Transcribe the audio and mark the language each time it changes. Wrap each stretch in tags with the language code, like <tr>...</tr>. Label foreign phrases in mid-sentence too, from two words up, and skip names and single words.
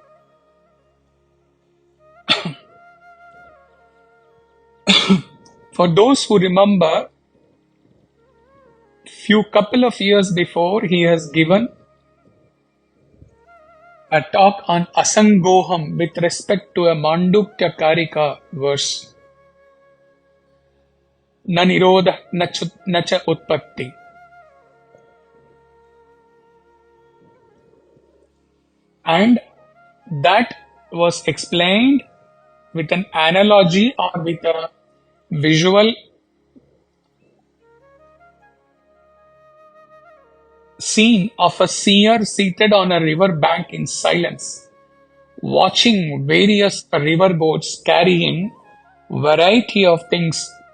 <en>For those who remember, couple of years before, he has given a talk on asaṅgoham with respect to a Mandukya Karika verse.</en> <sa>Na nirodha na cha utpatti.</sa> <en>And that was explained with an analogy or with a visual scene of a seer seated on a river bank in silence, watching various river boats carrying variety of things.</en>